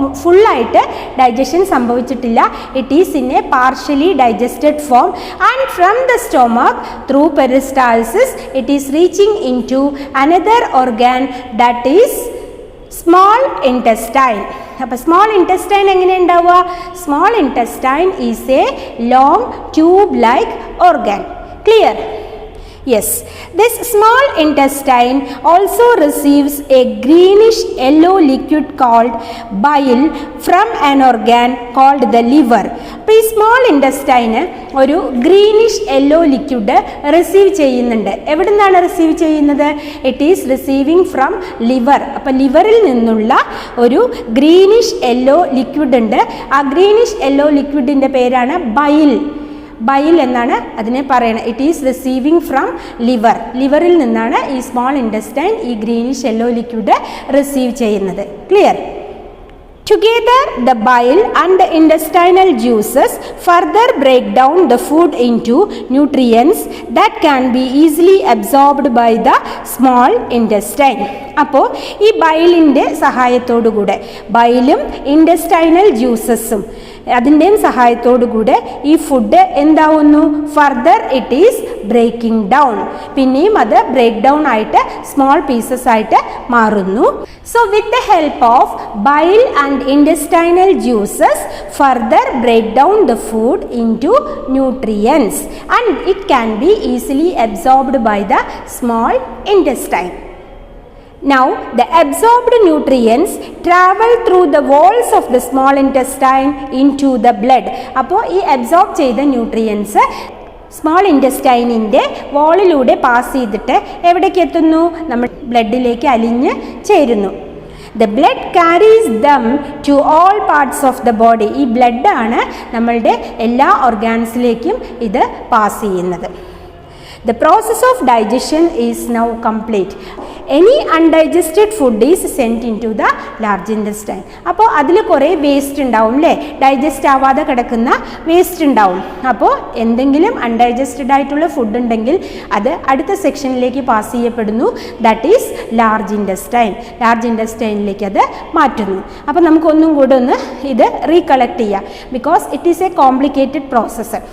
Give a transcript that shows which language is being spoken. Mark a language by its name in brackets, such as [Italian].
[Malayalam] ഫുള്ളായിട്ട് ഡൈജഷൻ സംഭവിച്ചിട്ടില്ല. [English] It is in a partially digested form, and from the stomach through peristalsis it is reaching in to another organ, that is small intestine. [Malayalam] അപ്പോൾ [English] Small intestine എങ്ങനെ ഉണ്ടാവുക? Small intestine is a long tube like organ. Clear? Yes, this small intestine also receives a greenish yellow liquid called bile from an organ called the liver. [Malayalam] അപ്പോൾ ഈ small ഇൻറ്റസ്റ്റൈന് ഒരു greenish yellow liquid receive ചെയ്യുന്നുണ്ട്. എവിടെ നിന്നാണ് receive ചെയ്യുന്നത്? [English] It is receiving from liver. [Malayalam] അപ്പോൾ ലിവറിൽ നിന്നുള്ള ഒരു ഗ്രീനിഷ് യെല്ലോ ലിക്വിഡ് ഉണ്ട്. ആ ഗ്രീനിഷ് യെല്ലോ ലിക്വിഡിൻ്റെ പേരാണ് ബൈൽ. ബൈൽ എന്നാണ് അതിനെ പറയുന്നത്. [English] It is receiving from liver. [Malayalam] ലിവറിൽ നിന്നാണ് ഈ സ്മോൾ ഇൻറ്റസ്റ്റൈൻ ഈ ഗ്രീനിഷ് യെല്ലോ ലിക്വിഡ് റിസീവ് ചെയ്യുന്നത്. [English] Clear? Together, the bile and the intestinal juices further break down the food into nutrients that can be easily absorbed by the small intestine. [Malayalam] അപ്പോൾ ഈ ബൈലിൻ്റെ സഹായത്തോടു കൂടെ, ബൈലും intestinal ജ്യൂസസും അതിൻ്റെയും സഹായത്തോടു കൂടെ ഈ food എന്താവുന്നു? [English] Further it is breaking down. [Malayalam] പിന്നെയും അത് ബ്രേക്ക് ഡൗൺ ആയിട്ട് സ്മോൾ പീസസ് ആയിട്ട് മാറുന്നു. [English] So with the help of bile and intestinal juices further break down the food into nutrients and it can be easily absorbed by the small intestine. Now the absorbed nutrients travel through the walls of the small intestine into the blood. [Malayalam] അപ്പോൾ ഈ absorb ചെയ്ത nutrients small ഇൻറ്റസ്റ്റൈനിൻ്റെ വോളിലൂടെ pass ചെയ്തിട്ട് എവിടേക്ക് എത്തുന്നു? നമ്മുടെ ബ്ലഡിലേക്ക് അലിഞ്ഞ് ചേരുന്നു. [English] The blood carries them to all parts of the body. [Malayalam] ഈ ബ്ലഡാണ് നമ്മളുടെ എല്ലാ ഓർഗാൻസിലേക്കും ഇത് പാസ് ചെയ്യുന്നത്. [English] The process of digestion is now complete. Any undigested food is sent into the large intestine. [Malayalam] അപ്പോൾ അതിൽ കുറേ വേസ്റ്റ് ഉണ്ടാവും അല്ലേ? ഡൈജസ്റ്റ് ആവാതെ കിടക്കുന്ന വേസ്റ്റ് ഉണ്ടാവും. അപ്പോൾ എന്തെങ്കിലും അൺഡൈജസ്റ്റഡ് ആയിട്ടുള്ള ഫുഡ് ഉണ്ടെങ്കിൽ അത് അടുത്ത സെക്ഷനിലേക്ക് പാസ് ചെയ്യപ്പെടുന്നു. [English] That is large intestine. [Malayalam] Large ഇൻറ്റസ്റ്റൈനിലേക്ക് അത് മാറ്റുന്നു. അപ്പോൾ നമുക്കൊന്നും കൂടെ ഒന്ന് ഇത് റീകളക്ട് ചെയ്യാം. [English] Because it is a complicated process.